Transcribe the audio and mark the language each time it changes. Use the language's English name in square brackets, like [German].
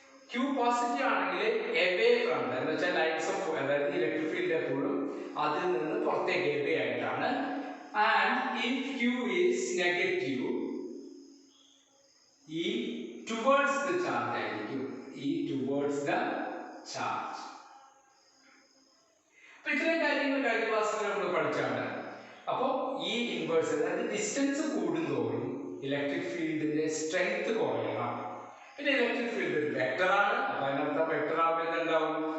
[Malayalam] Q positive ആണെങ്കിൽ [English] away from the, [Malayalam] എന്ന് വെച്ചാൽ ലൈൻസ് ഓഫ്, അതായത് ഇലക്ട്രിക് ഫീൽഡ് എപ്പോഴും അതിൽ നിന്ന് പുറത്തേക്ക് away ആയിട്ടാണ്. [English] and if Q is negative, E towards the charge ആയിരിക്കും. E towards the charge. [Malayalam] അപ്പൊ ഇത്രയും കാര്യങ്ങൾ കഴിഞ്ഞ ക്ലാസ്സിൽ നമ്മൾ പഠിച്ചാണ്. അപ്പോൾ ഈ ഇൻവേഴ്സ്, അതായത് ഡിസ്റ്റൻസ് കൂടുന്തോറും ഇലക്ട്രിക് ഫീൽഡിന്റെ സ്ട്രെങ്ത് കുറയണം. പിന്നെ ഇലക്ട്രിക് ഫീൽഡ് ഒരു വെക്ടറാണ്. അപ്പൊ അതിനർത്ഥം വെക്ടർ ആകുമ്പോൾ എന്തുണ്ടാവും?